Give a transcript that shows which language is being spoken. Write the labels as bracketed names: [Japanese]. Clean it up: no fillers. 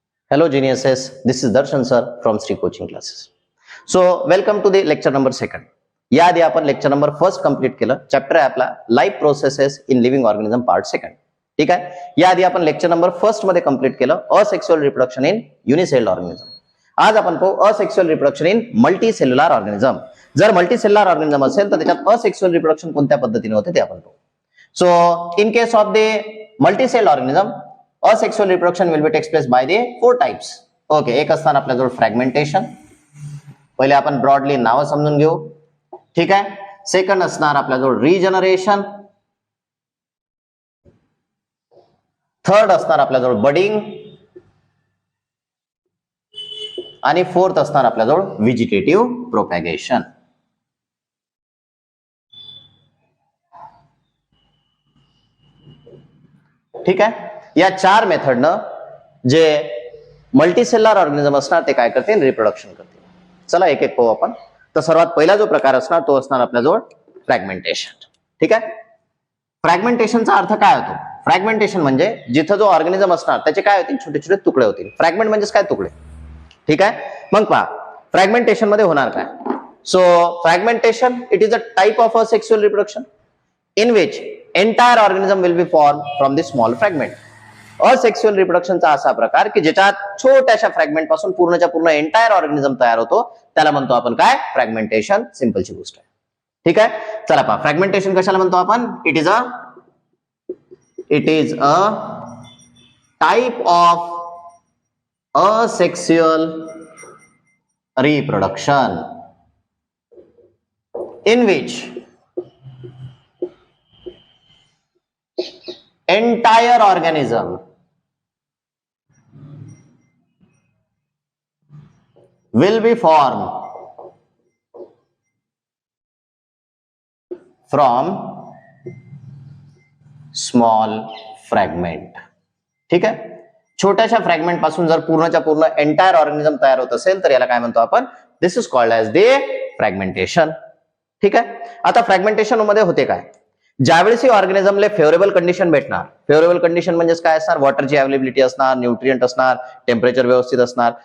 [English] Hello geniuses, this is Darshan sir from Sri Coaching Classes. So welcome to the lecture number 2. [Marathi] याआधी आपण lecture number 1 complete केलं. Chapter आहे आपला [English] life processes in living organism [Marathi] part 2. ठीक आहे. याआधी आपण लेक्चर नंबर 1 मध्ये कंप्लीट केलं [English] Asexual reproduction in unicellular organism. [Marathi] आज आपण पाहू [English] Asexual reproduction in multicellular organism. [Marathi] जर मल्टीसेल्युलर ऑर्गॅनिझम असेल तर त्याच्यात असेक्सुअल रिप्रोडक्शन कोणत्या पद्धतीने होते ते आपण पाहू. [English] So in case of the multicell organism asexual reproduction will be takes place by the 4 types. [Marathi] Okay, एक असणार आपल्याजवळ फ्रॅगमेंटेशन. पहिले आपण ब्रॉडली नाव समजून घेऊ. ठीक आहे. सेकंड असणार आपल्याजवळ रिजनरेशन. थर्ड असणार आपल्याजवळ बडिंग आणि फोर्थ असणार आपल्याजवळ व्हेजिटेटिव्ह प्रोपॅगेशन. ठीक आहे. या 4 मेथडनं जे मल्टीसेल्युलर ऑर्गॅनिझम असणार ते काय करतील, रिप्रोडक्शन करतील. चला एक एक पाहू आपण. तर सर्वात पहिला जो प्रकार असणार तो असणार आपल्याजवळ फ्रॅगमेंटेशन. ठीक आहे. फ्रॅगमेंटेशनचा अर्थ काय होतो? फ्रॅगमेंटेशन म्हणजे जिथं जो ऑर्गॅनिझम असणार त्याचे काय होतील, छोटे छोटे तुकडे होतील. फ्रॅगमेंट म्हणजे काय, तुकडे. ठीक आहे. मग पहा फ्रॅगमेंटेशन मध्ये होणार काय. [English] So fragmentation it is a type of asexual reproduction in which entire organism will be formed from the small fragment. [Marathi] Asexual रिप्रोडक्शनचा असा प्रकार की ज्याच्यात छोट्याशा फ्रॅगमेंट पासून पूर्णच्या पूर्ण एंटायर ऑर्गॅनिझम तयार होतो त्याला म्हणतो आपण काय, फ्रॅगमेंटेशन. सिंपलची गोष्ट आहे. ठीक आहे. चला पहा फ्रॅगमेंटेशन कशाला म्हणतो आपण. [English] It is a type of asexual reproduction in which entire organism will be formed from small fragment. [Marathi] ठीक आहे. छोट्याशा फ्रॅगमेंट पासून जर पूर्णच्या पूर्ण एंटायर ऑर्गॅनिझम तयार होत असेल तर याला काय म्हणतो आपण, [English] This is called as the fragmentation. [Marathi] ठीक आहे. आता फ्रॅगमेंटेशन मध्ये होते काय, ज्यावेळेस ही ऑर्गॅनिझमला फेवरेबल कंडिशन भेटणार. फेवरेबल कंडिशन म्हणजे काय असणार, वॉटरची अवेलेबिलिटी असणार, न्यूट्रिएंट असणार, टेम्परेचर व्यवस्थित असणार.